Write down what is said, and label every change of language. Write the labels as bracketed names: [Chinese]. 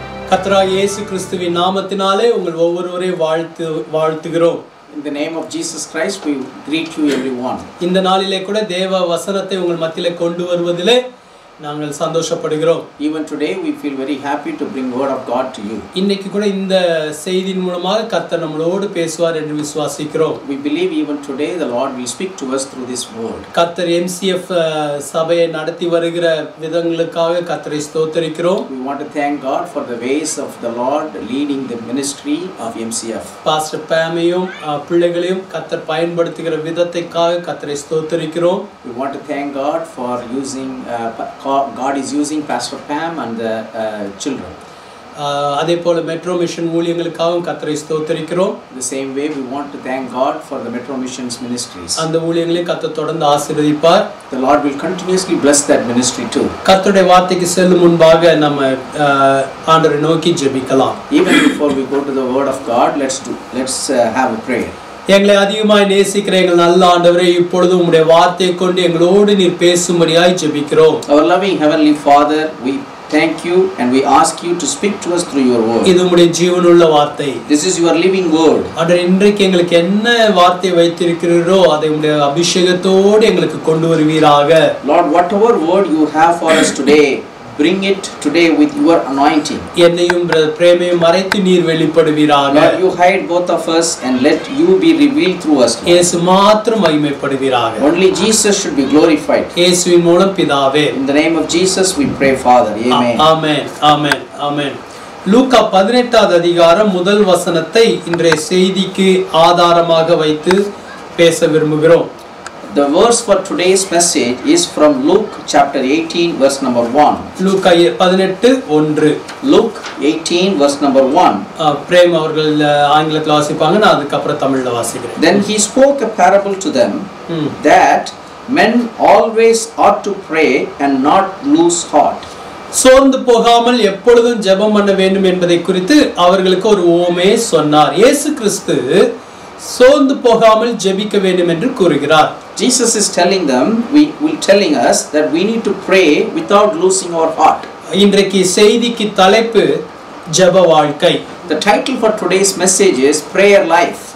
[Tamil] கர்த்தராகிய இயேசு கிறிஸ்துவின் நாமத்தினாலே உங்கள் ஒவ்வொருவரையும் வாழ்த்துகிறோம். [English] In the name of Jesus Christ we greet you everyone. [Tamil] இந்த நாளிலே கூட தேவ வசனத்தை உங்கள் மத்தியிலே கொண்டு வருவதிலே நாங்கள் சந்தோஷப்படுகிறோம். [English] Even today we feel very happy to bring word of God to you. [Tamil] இன்னைக்கு கூட இந்த செய்தியின் மூலமாக கர்த்தர் நம்மளோடு பேசுவார் என்று விசுவாசிக்கிறோம். [English] We believe even today the Lord will speak to us through this word. [Tamil] கர்த்தர் MCF சபையை நடத்தி வருகிற விதங்களுக்காக கர்த்தரை ஸ்தோத்திரிக்கிறோம். [English] We want to thank God for the ways of the Lord leading the ministry of MCF. [Tamil] Pastor பாமையும் பிள்ளைகளையும் கர்த்தர் பயன்படுத்துகிற விதத்தைக்காக கர்த்தரை ஸ்தோத்திரிக்கிறோம். [English] We want to thank God for using God is using Pastor Pam and the children. [Tamil] அதே போல metro mission ஊழியங்களுக்காகவும் கர்த்தரை ஸ்தோத்திரிக்கிறோம். [English] The same way we want to thank God for the Metro Missions ministries. [Tamil] அந்த ஊழியங்களை கர்த்தர் தொடர்ந்து ஆசீர்வதிப்பார். [English] The Lord will continuously bless that ministry too. [Tamil] கர்த்தருடைய வார்த்தைக்கு செல்லும் முன்பாக நம்ம ஆண்டவரை நோக்கி ஜெபிக்கலாம். [English] Even before we go to the word of God, let's have a prayer. [Tamil] எங்களை அதிகமாய் நேசிக்கிற எங்கள் நல்ல ஆண்டவரே, இப்பொழுது உம்முடைய வார்த்தையை கொண்டு எங்களோடு நீர் பேசும்படியாய் ஜெபிக்கிறோம். [English] Our loving heavenly Father, we thank you and we ask you to speak to us through your word. [Tamil] இது உம்முடைய ஜீவனுள்ள வார்த்தை. [English] This is your living word. [Tamil] ஆண்டவரே, இன்றைக்கு எங்களுக்கு என்ன வார்த்தை வைத்திருக்கிறீரோ அதை உம்முடைய அபிஷேகத்தோடு எங்களுக்கு கொண்டு வருவீராக. [English] Lord, whatever word you have for us today, bring it today with your anointing. [Tamil] என்னையும் பிரேமையும் மறைத்து நீர் வெளிப்படுவீராக. [English] Lord, you hide both of us and let you be revealed through us. [Tamil] இயேசு மாத்திரம் மகிமைப்படுவீராக. [English] Only Jesus should be glorified. [Tamil] இயேசுவின் மூலம் பிதாவே. [English] In the name of Jesus we pray, Father. Amen. Amen. Amen. Amen. [Tamil] லூக்கா 18வது அதிகாரம் முதல் வசனத்தை இன்றைய செய்திக்கு ஆதாரமாக வைத்து பேச விரும்புகிறோம். [English] The verse for today's message is from Luke chapter 18 verse number 1. [Tamil] Luca 18:1. [English] Luke 18 verse number 1. [Tamil] Frame அவர்கள் ஆங்கிலத்தில் வாசிப்பாங்க, நான் அதுக்கு அப்புறம் தமிழ்ல வாசிக்கிறேன். [English] Then he spoke a parable to them that men always ought to pray and not lose heart. [Tamil] சோர்ந்து போகாமல் எப்பொழுதும் ஜெபம் பண்ண வேண்டும் என்பதை குறித்து அவர்களுக்கு ஒரு உவமையை சொன்னார். இயேசு கிறிஸ்து சோர்ந்து போகாமல் ஜெபிக்க வேண்டும் என்று கூறுகிறார். [English] Jesus is telling us that we need to pray without losing our heart. [Tamil] இன்றைக்கு செய்திக்கு தலைப்பு ஜெப வாழ்க்கை. [English] The title for today's message is prayer life.